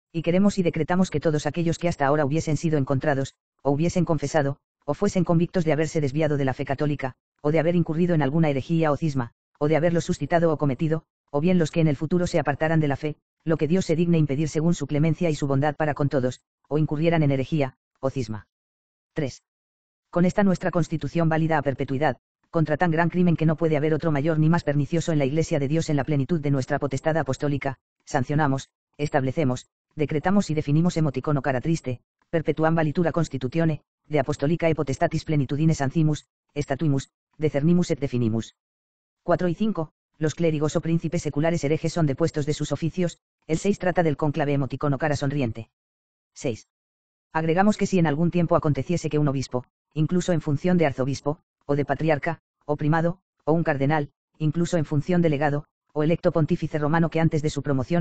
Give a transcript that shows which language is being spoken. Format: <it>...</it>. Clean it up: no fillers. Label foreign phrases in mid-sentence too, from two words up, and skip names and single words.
<es>Y queremos y decretamos que todos aquellos que hasta ahora hubiesen sido encontrados, o hubiesen confesado, o fuesen convictos de haberse desviado de la fe católica, o de haber incurrido en alguna herejía o cisma, o de haberlo suscitado o cometido, o bien los que en el futuro se apartaran de la fe, lo que Dios se digne impedir según su clemencia y su bondad para con todos, o incurrieran en herejía, o cisma. 3. Con esta nuestra Constitución válida a perpetuidad, contra tan gran crimen que no puede haber otro mayor ni más pernicioso en la Iglesia de Dios en la plenitud de nuestra potestad apostólica, sancionamos, establecemos, decretamos y definimos emoticono cara triste,</es> <la>perpetuam valitura constitutione, de apostolica e potestatis plenitudines ancimus, statuimus, decernimus et definimus.</la> <es>4 y 5. Los clérigos o príncipes seculares herejes son depuestos de sus oficios. El 6 trata del cónclave emoticono cara sonriente. 6. Agregamos que si en algún tiempo aconteciese que un obispo, incluso en función de arzobispo, o de patriarca, o primado, o un cardenal, incluso en función de legado, o electo pontífice romano que antes de su promoción</es>